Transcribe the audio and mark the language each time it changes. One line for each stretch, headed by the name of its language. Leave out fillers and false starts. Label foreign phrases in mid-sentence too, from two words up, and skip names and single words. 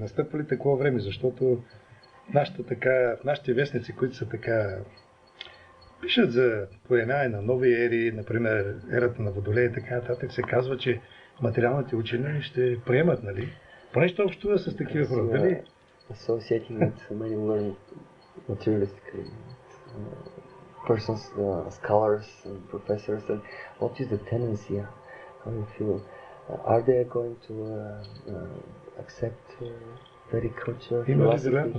Bulgarian: Настъпва ли такова време? Защото нашите вестници, които са така пишат за появяване на нови ери, например ерата на Водолея и така нататък, се казва, че материалните учени ще приемат, нали? Поне ще общува с такива хора, дали?
English: Associating with many learned materialistically persons, scholars and professors, and what is the tendency? How do you feel? Are they going to accept Vedic culture, philosophy?